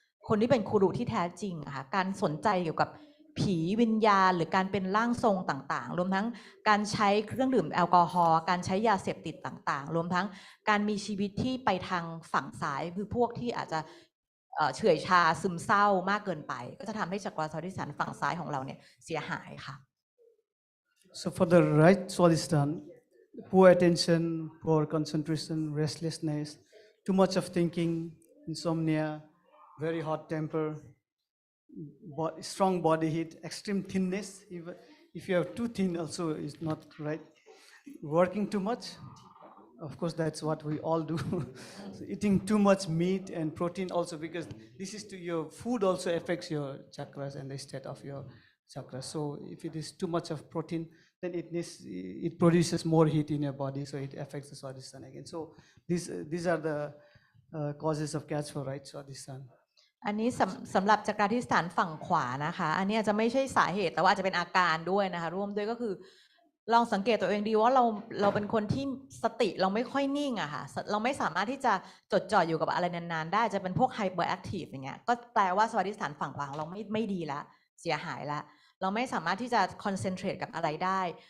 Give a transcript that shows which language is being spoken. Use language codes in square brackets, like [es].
[th] คนที่เป็นครูที่แท้จริงอะค่ะการสนใจเกี่ยวกับผีวิญญาณหรือการเป็นร่างทรงต่างๆรวมทั้งการใช้เครื่องดื่มแอลกอฮอล์การใช้ยาเสพติดต่างๆรวมทั้งการมีชีวิตที่ไปทางฝั่งซ้ายคือพวกที่อาจจะเฉื่อยชาซึมเศร้ามากเกินไปก็จะทำให้จักรสวัสดิสถานฝั่งซ้ายของเราเนี่ยเสียหายค่ะ [en] So for the right Swadhisthana, poor attention, poor concentration, restlessness, too much of thinking, insomnia, very hot temper, strong body heat, extreme thinness. Even if you have too thin, also is not right. Working too much, of course, that's what we all do. So eating too much meat and protein also, because this is to your food also affects your chakras and the state of your chakras. So if it is too much of protein, then it produces more heat in your body, so it affects the Swadhisthana again. So these are the causes of catch for right Swadhisthana. [th] อันนี้สำหรับจักราธิสถานฝั่งขวานะคะอันนี้อาจจะไม่ใช่สาเหตุแต่ว่าอาจจะเป็นอาการด้วยนะคะร่วมด้วยก็คือ ลองสังเกตตัวเองดีว่าเราเป็นคนที่สติเราไม่ค่อยนิ่งอะค่ะเราไม่สามารถที่จะจดจ่ออยู่กับอะไรนานๆได้จะเป็นพวกไฮเปอร์แอคทีฟอย่างเงี้ยก็แปลว่าสมาธิฐานฝั่งขวาของเราไม่ดีละเสียหายละเราไม่สามารถที่จะคอนเซนเทรตกับอะไรได้